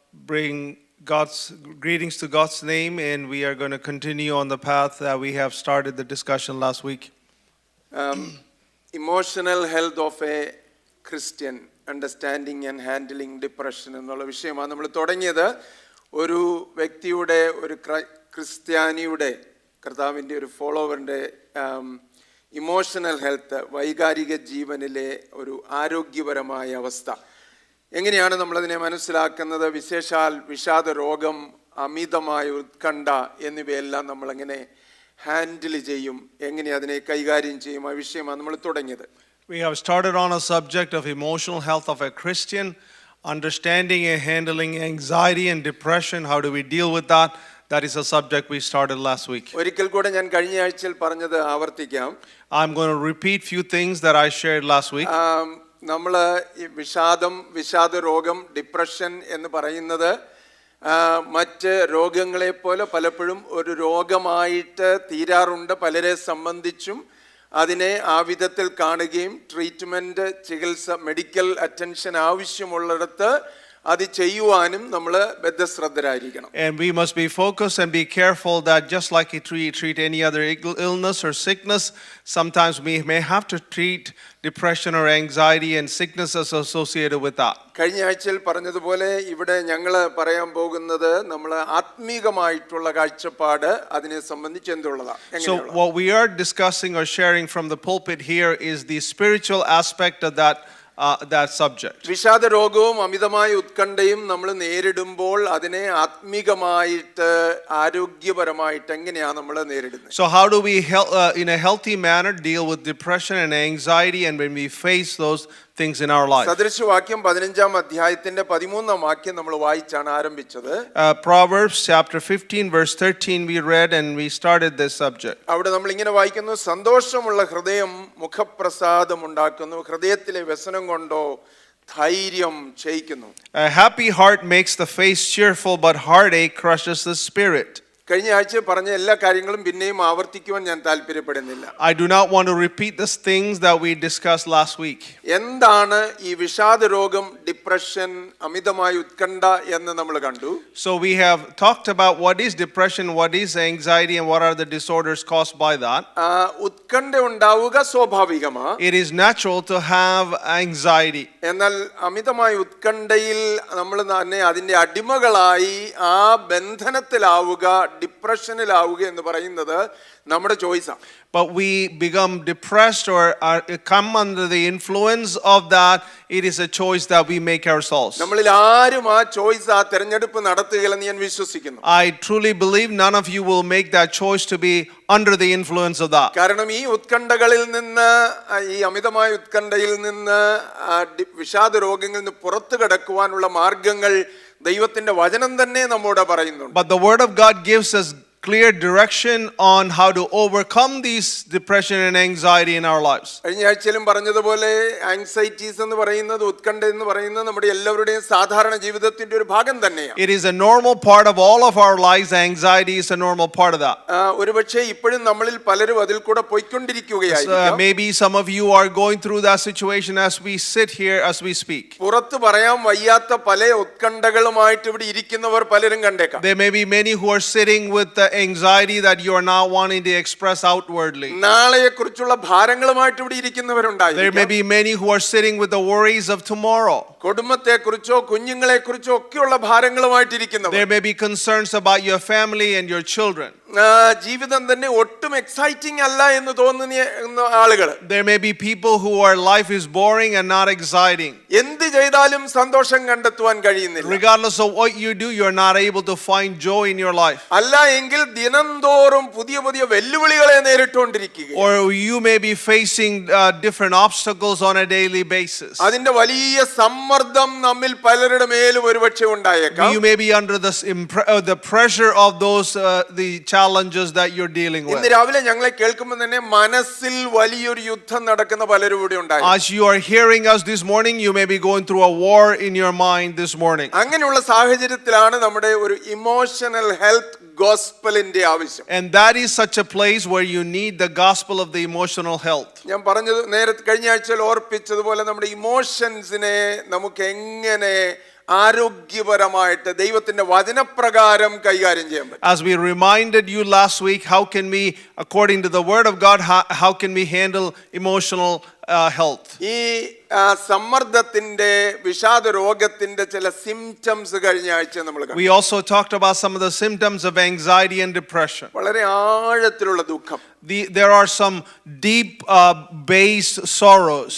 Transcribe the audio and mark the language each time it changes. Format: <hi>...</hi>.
<en>Bring God's greetings to God's name, and we are going to continue on the path that we have started the discussion last week. Emotional health of a Christian, understanding and handling depression</en> <ml>എന്നുള്ള വിഷയമാണ് നമ്മൾ തുടങ്ങിയത്. ഒരു വ്യക്തിയുടെ, ഒരു ക്രിസ്ത്യാനിയുടെ, കർത്താവിൻ്റെ ഒരു ഫോളോവറിൻ്റെ ഇമോഷണൽ ഹെൽത്ത്, വൈകാരിക ജീവനിലെ ഒരു ആരോഗ്യപരമായ അവസ്ഥ എങ്ങനെയാണ് നമ്മളതിനെ മനസ്സിലാക്കുന്നത്? വിശേഷാൽ വിഷാദ രോഗം, അമിതമായ ഉത്കണ്ഠ എന്നിവയെല്ലാം നമ്മളെങ്ങനെ ഹാൻഡിൽ ചെയ്യും, എങ്ങനെ അതിനെ കൈകാര്യം ചെയ്യും, ആ വിഷയമാണ് നമ്മൾ തുടങ്ങിയത്.</ml> <en>We have started on a subject of emotional health of a Christian, understanding and handling anxiety and depression. How do we deal with that? That is a subject we started last week.</en> <ml>ഒരിക്കൽ കൂടെ ഞാൻ കഴിഞ്ഞ ആഴ്ചയിൽ പറഞ്ഞത് ആവർത്തിക്കാം.</ml> <en>I'm going to repeat few things that I shared last week.</en> <ml>നമ്മൾ ഈ വിഷാദ രോഗം, ഡിപ്രഷൻ എന്ന് പറയുന്നത് മറ്റ് രോഗങ്ങളെ പോലെ പലപ്പോഴും ഒരു രോഗമായിട്ട് തീരാറുണ്ട്. പലരെ സംബന്ധിച്ചും അതിനെ ആ വിധത്തിൽ കാണുകയും ട്രീറ്റ്മെൻറ്റ്, ചികിത്സ, മെഡിക്കൽ അറ്റൻഷൻ ആവശ്യമുള്ളിടത്ത് അത് ചെയ്യുവാനും നമ്മൾ ബദ്ധശ്രദ്ധരായിരിക്കണം.</ml> <en>And we must be focused and be careful that just like we treat any other illness or sickness, sometimes we may have to treat depression or anxiety and sicknesses associated with that.</en> <ml>കഴിഞ്ഞ ആഴ്ചയിൽ പറഞ്ഞതുപോലെ ഇവിടെ ഞങ്ങൾ പറയാൻ പോകുന്നത് നമ്മൾ ആത്മീകമായിട്ടുള്ള കാഴ്ചപ്പാട് അതിനെ സംബന്ധിച്ച് എന്തുള്ളതാണ്.</ml> <en>So what we are discussing or sharing from the pulpit here is the spiritual aspect of that subject.</en> <ml>വിഷാദ രോഗവും അമിതമായ ഉത്കണ്ഠയും നമ്മൾ നേരിടുമ്പോൾ അതിനെ ആത്മീകമായിട്ട്, ആരോഗ്യപരമായിട്ട് എങ്ങനെയാണ് നമ്മൾ നേരിടുന്നത്?</ml> <en>So how do we in a healthy manner deal with depression and anxiety and when we face those things in our life?</en> <ml>സദൃശവാക്യം 15-ാം അധ്യായത്തിന്റെ 13-ാം വാക്യം നമ്മൾ വായിച്ചാണ് ആരംഭിച്ചത്.</ml> <en>Proverbs chapter 15 verse 13 we read and we started this subject.</en> <ml>അവിടെ നമ്മൾ ഇങ്ങനെ വായിക്കുന്നു, സന്തോഷമുള്ള ഹൃദയം മുഖപ്രസാദം ഉണ്ടാക്കുന്നു, ഹൃദയത്തിലെ വ്യസനം കൊണ്ടോ ധൈര്യം ക്ഷയിക്കുന്നു.</ml> <en>A happy heart makes the face cheerful, but heartache crushes the spirit.</en> <ml>കഴിഞ്ഞ ആഴ്ച പറഞ്ഞ എല്ലാ കാര്യങ്ങളും പിന്നെയും ആവർത്തിക്കുവാൻ ഞാൻ താല്പര്യപ്പെടുന്നില്ല.</ml> <en>I do not want to repeat the things that we discussed last week.</en> <ml>എന്താണ് ഈ വിഷാദ രോഗം, ഡിപ്രഷൻ, അമിതമായ ഉത്കണ്ഠ എന്ന് നമ്മൾ കണ്ടു.</ml> <en>So we have talked about what is depression, what is anxiety, and what are the disorders caused by that.</en> <ml>ഉത്കണ്ഠ ഉണ്ടാവുക സ്വാഭാവികമാണ്.</ml> <en>It is natural to have anxiety.</en> <ml>എന്നാൽ അമിതമായ ഉത്കണ്ഠയിൽ നമ്മൾ തന്നെ അതിന്റെ അടിമകളായി ആ ബന്ധനത്തിലാവുക, ഡിപ്രഷനിലാവുക എന്ന് പറയുന്നത് നമ്മുടെ ചോയ്സാണ്.</ml> <en>But we become depressed or come under the influence of that. It is a choice that we make ourselves.</en> <ml>നമ്മളിൽ ആരും ആ ചോയ്സ്, ആ തിരഞ്ഞെടുപ്പ് നടത്തുകയില്ലെന്ന് ഞാൻ വിശ്വസിക്കുന്നു.</ml> <en>I truly believe none of you will make that choice to be under the influence of that.</en> <ml>കാരണം ഈ ഉത്കണ്ഠകളിൽ നിന്ന്, ഈ അമിതമായ ഉത്കണ്ഠയിൽ നിന്ന്, വിഷാദ രോഗങ്ങളിൽ നിന്ന് പുറത്തു കടക്കുവാനുള്ള മാർഗങ്ങൾ ദൈവത്തിന്റെ വചനം തന്നെ നമ്മോട് പറയുന്നുണ്ട്.</ml> <en>But the word of God gives us clear direction on how to overcome these depression and anxiety in our lives.</en> <ml>കഴിഞ്ഞ ആഴ്ചയിലും പറഞ്ഞതുപോലെ ആങ്സൈറ്റീസ് എന്ന് പറയുന്നത്, ഉത്കണ്ഠ എന്ന് പറയുന്നത് നമ്മുടെ എല്ലാവരുടെയും സാധാരണ ജീവിതത്തിന്റെ ഒരു ഭാഗം തന്നെയാണ്.</ml> <en>It is a normal part of all of our lives. Anxiety is a normal part of that.</en> <ml>ഒരുപക്ഷേ ഇപ്പോഴും നമ്മളിൽ പലരും അതിൽ കൂടെ പോയിക്കൊണ്ടിരിക്കുകയായിരിക്കും.</ml> <en>Maybe some of you are going through that situation as we sit here, as we speak.</en> <ml>പുറത്ത് പറയാൻ വയ്യാത്ത പല ഉത്കണ്ഠകളുമായിട്ട് ഇവിടെ ഇരിക്കുന്നവർ പലരും കണ്ടേക്കാം.</ml> <en>There may be many who are sitting with the anxiety that you are now wanting to express outwardly.</en> <ml>നാളെയെക്കുറിച്ചുള്ള ഭാരങ്ങളുമായിട്ട് ഇവിടെ ഇരിക്കുന്നവരുണ്ടായിരിക്കും.</ml> <en>There may be many who are sitting with the worries of tomorrow.</en> <ml>കുടുംബത്തെക്കുറിച്ചോ കുഞ്ഞുങ്ങളെക്കുറിച്ചോ ഒക്കെയുള്ള ഭാരങ്ങളുമായിട്ടിരിക്കുന്നവർ.</ml> <en>There may be concerns about your family and your children.</en> <ml>ജീവിതം തന്നെ ഒട്ടും exciting അല്ല എന്ന് തോന്നുന്ന ആളുകൾ.</ml> <en>There may be people who are life is boring and not exciting.</en> <ml>എന്ത് ചെയ്താലും സന്തോഷം കണ്ടെത്തുവാൻ കഴിയുന്നില്ല.</ml> <en>Regardless of what you do, you're not able to find joy in your life.</en> <ml>അല്ല എങ്കിൽ ദിനംതോറും പുതിയ പുതിയ വെല്ലുവിളികളെ നേരിട്ടുകൊണ്ടിരിക്കുക.</ml> <en>Or you may be facing different obstacles on a daily basis.</en> <ml>അതിന്റെ വലിയ സമ്മർദ്ദം നമ്മിൽ പലരുടെ മേലും ഒരുപക്ഷെ ഉണ്ടായേക്കാം.</ml> <en>You may be under the pressure of those the challenges that you're dealing with.</en> <ml>ഇന്ന് രാവിലെ ഞങ്ങളെ കേൾക്കുമ്പോൾ തന്നെ മനസ്സിൽ വലിയൊരു യുദ്ധം നടക്കുന്ന പലരും ഇവിടെ ഉണ്ടായി.</ml> <en>As you are hearing us this morning, you may be going through a war in your mind this morning.</en> <ml>അങ്ങനെയുള്ള സാഹചര്യത്തിലാണ് നമ്മുടെ ഒരു ഇമോഷണൽ ഹെൽത്ത് ഗോസ്പലിന്റെ ആവശ്യം.</ml> <en>And that is such a place where you need the gospel of the emotional health.</en> <ml>ഞാൻ പറഞ്ഞത് നേരത്തെ കഴിഞ്ഞ ആഴ്ചയിൽ ഓർപ്പിച്ചതുപോലെ നമ്മുടെ ഇമോഷൻസിനെ നമുക്ക് എങ്ങനെ ആരോഗ്യപരമായിട്ട് ദൈവത്തിന്റെ വചനപ്രകാരം കൈകാര്യം ചെയ്യാൻ പറ്റും.</ml> <en>As we reminded you last week, how can we, according to the word of God, how can we handle emotional health?</en> <ml>ഈ സമ്മർദ്ദത്തിന്റെ വിഷാദ രോഗത്തിന്റെ ചില സിംപ്റ്റംസ് കഴിഞ്ഞ ആഴ്ച നമ്മൾ കണ്ടു.</ml> <en>We also talked about some of the symptoms of anxiety and depression.</en> <ml>വളരെ ആഴത്തിലുള്ള ദുഃഖം.</ml> <en>There are some deep based sorrows.</en>